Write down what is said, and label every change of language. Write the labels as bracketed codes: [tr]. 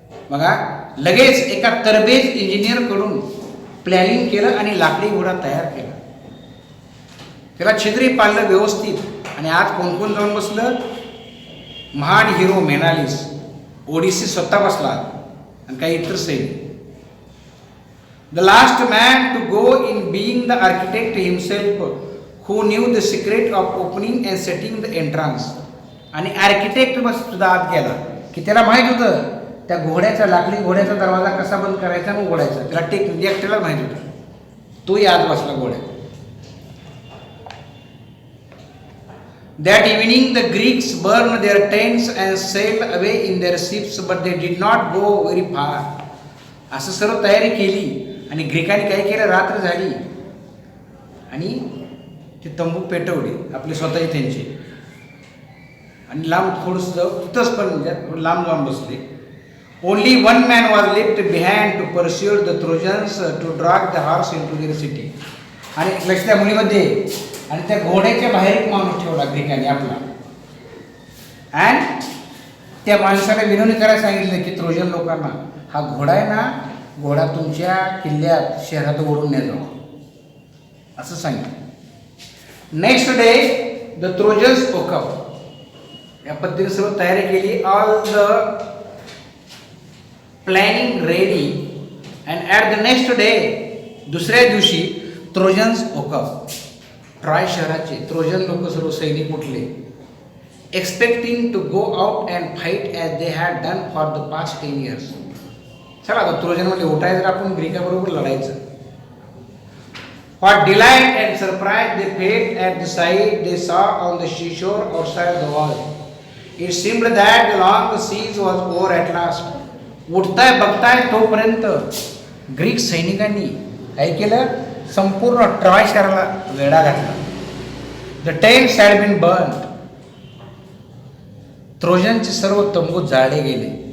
[mr] बघा, लगेच एका तरबेज इंजिनियर कडून प्लॅनिंग केलं आणि लाकडी घोडा तयार केला. त्याला छिद्री पाळलं व्यवस्थित आणि आज कोण कोण जाऊन बसलं? महान हिरो मेनालिस, ओडिसी स्वतः बसला आणि काही इतर सैनिक. [en] The last man to go in being the architect himself who knew the secret of opening and setting the entrance. [mr] आणि आर्किटेक्ट बस सुद्धा आत गेला की त्याला माहीत होतं त्या घोड्याचा, लाकडी घोड्याचा दरवाजा कसा बंद करायचा आणि उघडायचा. त्याला एकट्याला माहीत होतं. तोही आत बसला घोड्यात. [en] That evening the Greeks burned their tents and sailed away in their ships, but they did not go very far. [mr] असं सर्व तयारी केली आणि ग्रीकांनी काय केलं? रात्र झाली आणि ते तंबू पेटवले आपले स्वतःचे त्यांचे आणि लांब थोडंसं तिथंच पण लांब बसले. [en] Only one man was left behind to pursue the Trojans to drag the horse into their city. [mr] आणि लक्ष मुलीमध्ये आणि त्या घोड्याच्या बाहेर एक माणूस ठेवला ग्रीकांनी आपला. अँड त्या माणसाला विनवणी करायला सांगितलं की ट्रोजन लोकांना, हा घोडा आहे ना, घोडा तुमच्या किल्ल्यात शहरात ओढून न्या जाऊ असं सांगितलं. [en] Next day the Trojans woke up. [mr] या पद्धतीने सर्व तयारी केली. [en] all the planning ready and at the next day, [mr] दुसऱ्या दिवशी [en] Trojans woke up. [mr] ट्रॉय शहराचे ट्रोजन लोक सर्व सैनिक उठले [en] expecting to go out and fight as they had done for the past 10 years. [mr] चला आता ट्रोजन म्हणजे उठायचं आपण ग्रीकाबरोबर लढायचं. [en] What delight and surprise they felt at the sight they saw on the seashore outside the wall. It seemed that the long siege was over at last. [mr] उठताय बघताय तोपर्यंत Greek सैनिकांनी काय केलं, संपूर्ण ट्रॉय शहराला वेढा घातला. [en] The tents had been burn. [mr] ट्रोजनचे सर्व तंबू जाळले गेले.